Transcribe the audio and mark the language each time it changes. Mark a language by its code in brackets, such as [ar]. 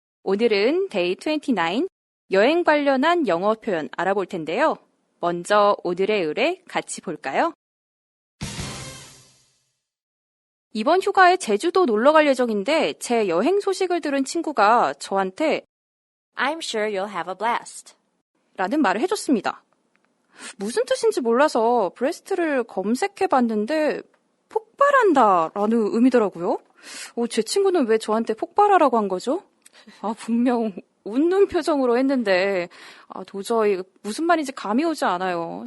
[ko] 오늘은 Day 29, 여행 관련한 영어 표현 알아볼 텐데요. 먼저 오늘의 의뢰 같이 볼까요? 이번 휴가에 제주도 놀러 갈 예정인데 제 여행 소식을 들은 친구가 저한테 [en] I'm sure you'll have a blast. [ko] 라는 말을 해줬습니다. 무슨 뜻인지 몰라서 브레스트를 검색해 봤는데 폭발한다 라는 의미더라고요. 제 친구는 왜 저한테 폭발하라고 한 거죠? 분명 웃는 표정으로 했는데 도저히 무슨 말인지 감이 오지 않아요.